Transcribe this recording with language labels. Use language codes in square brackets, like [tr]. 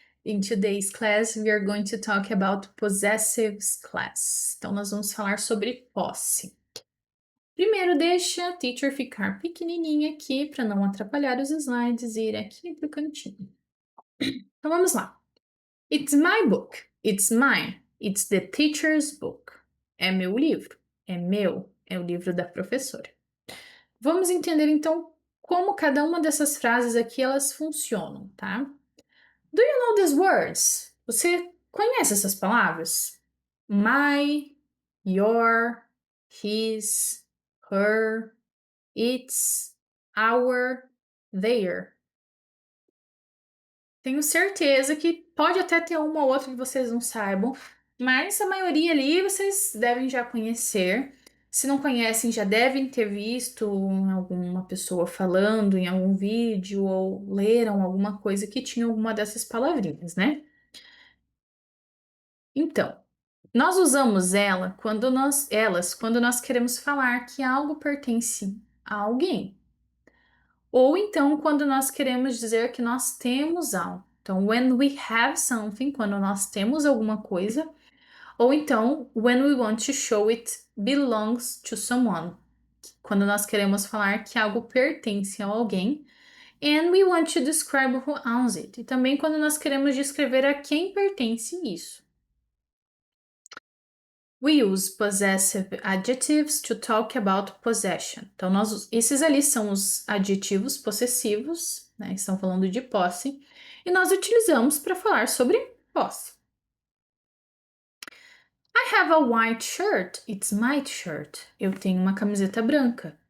[en] In today's class, we are going to talk about possessives class. [pt] Então, nós vamos falar sobre posse. Primeiro, deixa a teacher ficar pequenininha aqui para não atrapalhar os slides e ir aqui para o cantinho. Então, vamos lá. [en] It's my book. It's mine. It's the teacher's book. [pt] É meu livro. É meu. É o livro da professora. Vamos entender então como cada uma dessas frases aqui elas funcionam, tá? [en] Do you know these words? [pt] Você conhece essas palavras? [en] My, your, his, her, its, our, their. [pt] Tenho certeza que pode até ter uma ou outra que vocês não saibam, mas a maioria ali vocês devem já conhecer. Se não conhecem, já devem ter visto alguma pessoa falando em algum vídeo ou leram alguma coisa que tinha alguma dessas palavrinhas, né? Então, nós usamos elas quando nós queremos falar que algo pertence a alguém. Ou então quando nós queremos dizer que nós temos algo. Então, [en] when we have something, [pt] quando nós temos alguma coisa. Ou então, [en] when we want to show it belongs to someone, [pt] quando nós queremos falar que algo pertence a alguém. [en] And we want to describe who owns it. [pt] E também quando nós queremos descrever a quem pertence isso. [en] We use possessive adjectives to talk about possession. [pt] Então, esses ali são os adjetivos possessivos, né? Estão falando de posse. E nós utilizamos para falar sobre posse. [en] I have a white shirt. It's my shirt. [pt] Eu tenho uma camiseta branca.